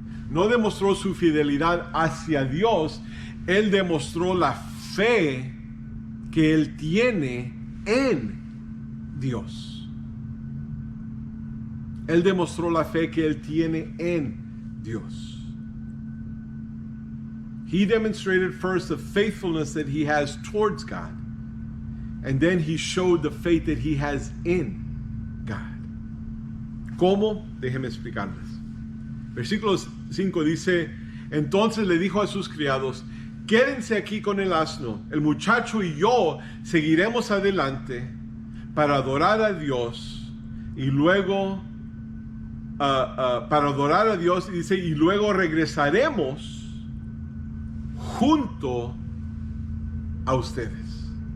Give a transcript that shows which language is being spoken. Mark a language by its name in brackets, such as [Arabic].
[Spanish] No demostró su fidelidad hacia Dios, él demostró la fe que él tiene en Dios. Él demostró la fe que él tiene en Dios. [English] He demonstrated first the faithfulness that he has towards God. And then he showed the faith that he has in God. [Spanish] ¿Cómo? Déjenme explicarles. Versículo 5 dice, entonces le dijo a sus criados, quédense aquí con el asno, el muchacho y yo seguiremos adelante para adorar a Dios y luego para adorar a Dios, y dice, y luego regresaremos junto a ustedes.